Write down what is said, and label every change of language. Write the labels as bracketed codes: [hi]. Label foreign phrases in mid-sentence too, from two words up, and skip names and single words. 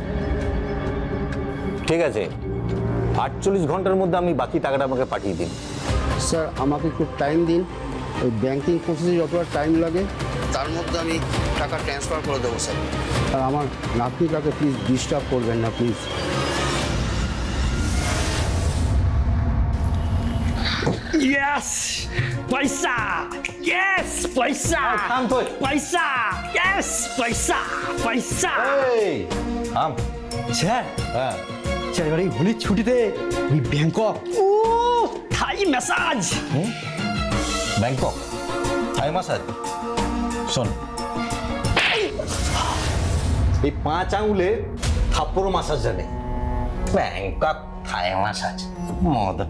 [bn] ঠিক আছে, 48 ঘন্টার মধ্যে আপনি বাকি টাকাটা আমাকে পাঠিয়ে দিন। স্যার আমাকে একটু টাইম দিন, ওই [en] banking process [bn] যতটা টাইম লাগে তার মধ্যে আমি টাকা ট্রান্সফার করে দেবো স্যার। আর আমার নাতনিটাকে [en] please disturb [bn] করবেন না প্লিজ। [hi] यस पैसा, यस पैसा, पैसा, यस पैसा, पैसा। [bn] স্যার স্যার, এবার এই হোলির ছুটিতে ওই ব্যাংকক, ও [en] Thai massage. Bangkok Thai massage? [bn] শোন, এই 5 আঙুলে থাপ্পড় ম্যাসাজ জানে, [en] Bangkok Thai massage [bn] মদ না।